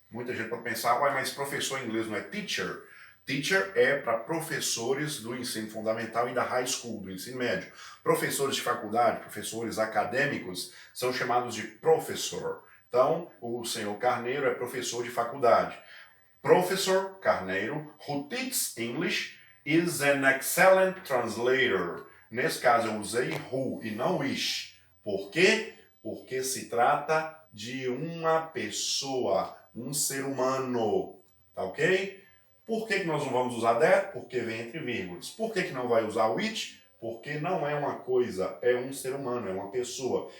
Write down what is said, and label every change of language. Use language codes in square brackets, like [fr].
[pt] Muita gente pode pensar, uai, mas professor em inglês não é teacher? Teacher é para professores do ensino fundamental e da high school, do ensino médio. Professores de faculdade, professores acadêmicos, são chamados de professor. Então, o senhor Carneiro é professor de faculdade. [en] Professor Carneiro, who teaches English, is an excellent translator. [pt] Nesse caso, eu usei who e não is. Por quê? Porque se trata de uma pessoa, um ser humano, tá ok? Por que nós não vamos usar that? Porque vem entre vírgulas. Por que não vai usar which? Porque não é uma coisa, é um ser humano, é uma pessoa.